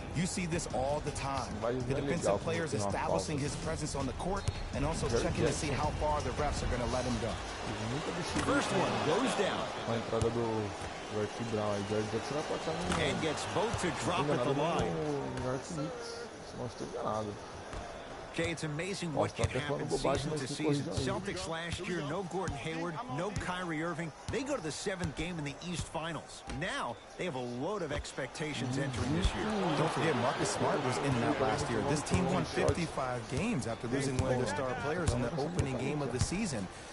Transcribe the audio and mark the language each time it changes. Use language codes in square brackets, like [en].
[en] You see this all the time. The defensive players establishing his presence on the court and also checking to see how far the refs are going to let him go. First one goes down. [pt] A entrada do Archie Brown aí, George Jackson vai passar no... [en] And gets both to drop at the line. [pt] No Archie Mix, se não estou enganado. [en] Jay, it's amazing what can happen season to season. Celtics last year, no Gordon Hayward, no Kyrie Irving. They go to the 7th game in the East Finals. Now, they have a load of expectations entering this year. Don't forget, Marcus Smart was in that last year. This team won 55 games after losing one of their star players in the opening game of the season.